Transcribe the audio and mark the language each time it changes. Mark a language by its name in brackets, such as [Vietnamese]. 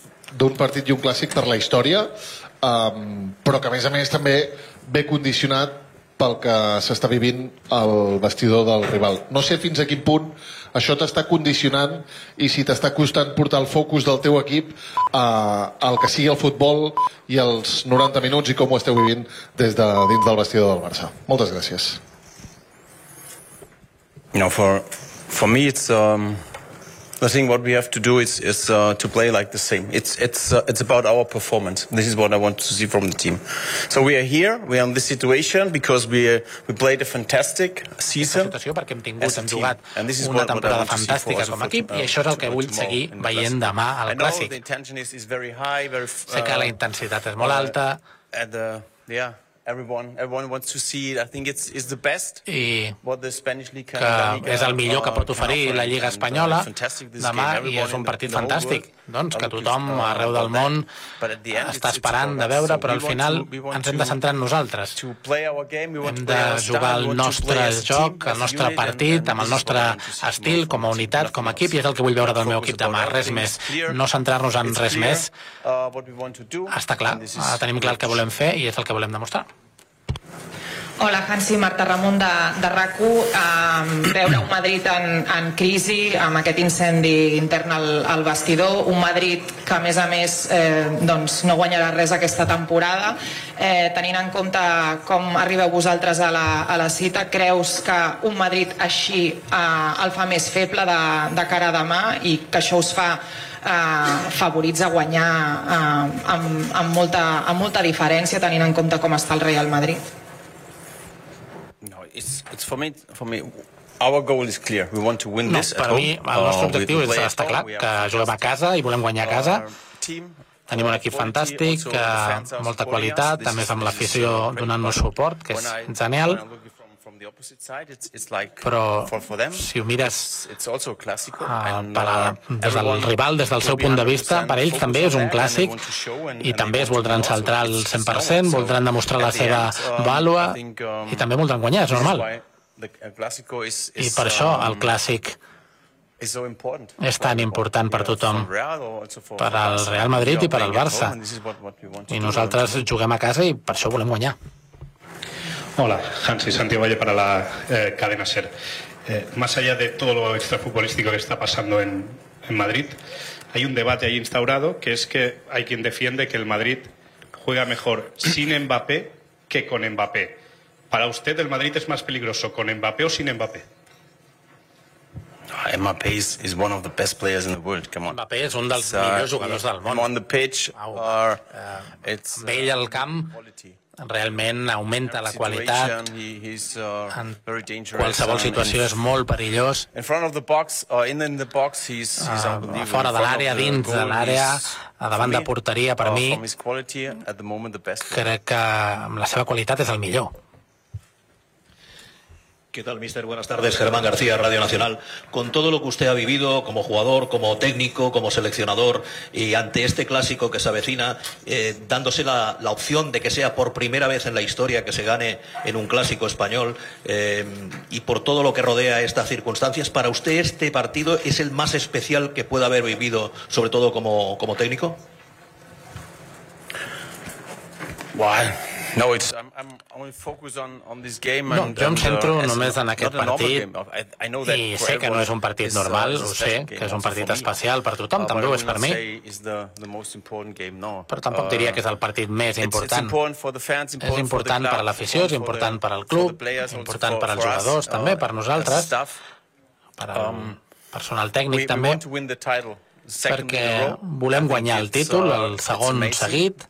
[Catalan] D'un partit i un clàssic per la història, però que a més també ve condicionat pel que s'està vivint el vestidor del rival. No sé fins a quin punt això t'està condicionant i si t'està costant portar el focus del teu equip al que sigui el futbol i els 90 minuts i com ho esteu vivint des de dins del vestidor del Barça. Moltes gràcies. [English] You know, for me it's the thing what we have to do is to play like the same. It's about our performance. This is what I want to see from the team. So we are here, we are in this situation because we played a fantastic season. [Catalan] Situació perquè hem tingut, hem jugat una temporada fantàstica com a equip, i això és el que vull seguir veient demà al clàssic. Sé que la intensitat és molt alta. [English] Everyone wants to see it. I think it's the best. I what the Spanish league can offer. [Catalan] És el millor que pot oferir la Lliga espanyola. Demà és un partit fantàstic. Doncs que tothom arreu del món està esperant de veure, però al final ens hem de centrar en nosaltres. Hem de jugar el nostre joc, el nostre partit, amb el nostre estil, com a unitat, com a equip, i és el que vull veure del meu equip demà, res més. No centrar-nos en res més. Està clar, tenim clar el que volem fer i és el que volem demostrar. Hola, Hansi, Marta Ramon de RAC1. Veure un Madrid en crisi, amb aquest incendi intern al vestidor, un Madrid que a més doncs no guanyarà res aquesta temporada. Tenint en compte com arribeu vosaltres a la cita, creus que un Madrid així el fa més feble de cara a demà i que això us fa favorits a guanyar amb molta diferència, tenint en compte com està el Real Madrid? [English] It's for me our goal is clear, we want to win this. [Catalan] Per mi el nostre objectiu és estar clar que juguem a casa i volem guanyar a casa. Tenim un equip fantàstic, molta qualitat, també amb l'afició donant-nos suport, que és genial. Però si ho mires des del rival, des del seu punt de vista, per ells també és un clàssic i també es voldran centrar al 100%, voldran demostrar la seva vàlua i també voldran guanyar, és normal. I per això el clàssic és tan important per tothom, per al Real Madrid i per al Barça. I nosaltres juguem a casa i per això volem guanyar. [Spanish] Hola, Hansi, Santi Valle para la cadena SER. Más allá de todo lo extrafutbolístico que está pasando en Madrid, hay un debate ahí instaurado, que es que hay quien defiende que el Madrid juega mejor sin Mbappé que con Mbappé. ¿Para usted el Madrid es más peligroso con Mbappé o sin Mbappé? [English] Mbappé is one of the best players in the world. Come on. [Catalan] Mbappé és un dels millors jugadors del món. [English] On the pitch, it's [Catalan] amb ell al camp, realment augmenta la qualitat. En qualsevol situació és molt perillós. [English] In front of the box, in the box, he's [Catalan] fora de l'àrea, dins de l'àrea, davant de porteria, per mi, crec que amb la seva qualitat és el millor. [Spanish] ¿Qué tal, míster? Buenas tardes, Germán García, Radio Nacional. Con todo lo que usted ha vivido como jugador, como técnico, como seleccionador y ante este clásico que se avecina, dándose la opción de que sea por primera vez en la historia que se gane en un clásico español y por todo lo que rodea estas circunstancias, ¿para usted este partido es el más especial que pueda haber vivido, sobre todo como técnico? Guay. [English] No, I'm only focused on this game and, [Catalan] no, jo em centro només en aquest partit i sé que no és un partit normal, ho sé, que és un partit especial per tothom, també ho és per mi, però tampoc diria que és el partit més important. És important per a l'afició, és important per al club, important per als jugadors, també per nosaltres, per al personal tècnic també, perquè volem guanyar el títol, el segon seguit.